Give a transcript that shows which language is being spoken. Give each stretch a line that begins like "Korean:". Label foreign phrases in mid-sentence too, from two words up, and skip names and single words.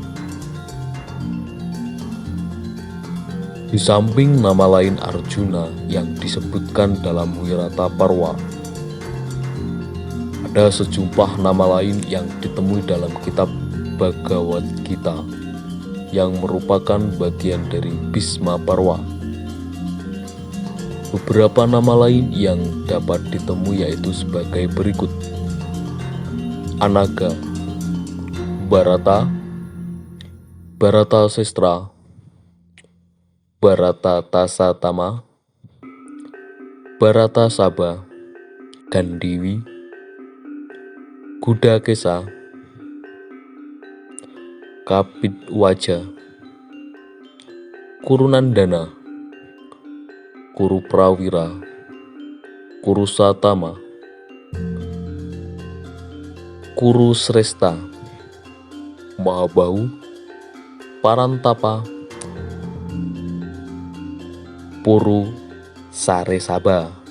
Indonesian: Di samping nama lain Arjuna yang disebutkan dalam Wirata Parwa, ada sejumlah nama lain yang ditemui dalam kitab Bhagavad Gita yang merupakan bagian dari Bhisma Parwa. Beberapa nama lain yang dapat ditemui yaitu sebagai berikut: Anaga, Bharata, Bharata Sestra, Bharata Tasatama, Bharata Saba, Gandiwi, Gudakesa, Kapitwaja, Kurunandana, Kuruprawira, Kurusatama, Kurusresta, Mahabahu, Parantapa, Puru Saresaba.